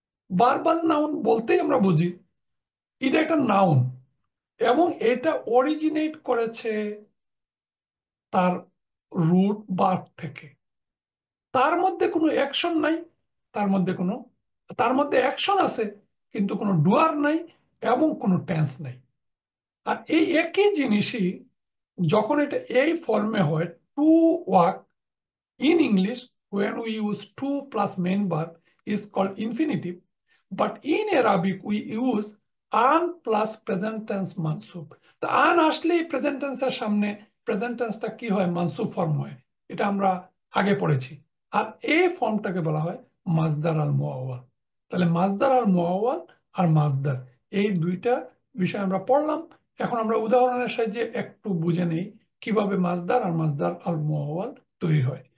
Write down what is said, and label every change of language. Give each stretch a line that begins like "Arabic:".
Bangla: Verbal noun বলতেই আমরা বুঝি এটা একটা নাউন, এবং এটা অরিজিনেট করেছে তার রুট ভার্ব থেকে। তার মধ্যে কোনো অ্যাকশন নাই, তার মধ্যে কোনো তার মধ্যে অ্যাকশন আছে কিন্তু কোনো ডুয়ার নাই এবং কোনো টেন্স নাই। আর এই একই জিনিসই যখন এটা এই ফর্মে হয়,
English: To walk in English, when we use to plus main verb is called infinitive, but in Arabic we use an plus present tense mansub.
Bangla: তো আন আসলেই প্রেজেন্ট টেন্সের সামনে প্রেজেন্ট টেন্সটা কি হয়, মানসুব ফর্ম হয়। এটা আমরা আগে পড়েছি। আর এই ফর্মটাকে বলা হয় মাজদার আল মুআওয়াল। তাহলে মাজদার আল মুআওয়াল আর মাজদার, এই দুইটা বিষয় আমরা পড়লাম। এখন আমরা উদাহরণের সাহায্যে একটু বুঝে নেই কিভাবে মাজদার আর মাজদার আল মুআওয়াল তৈরি হয়।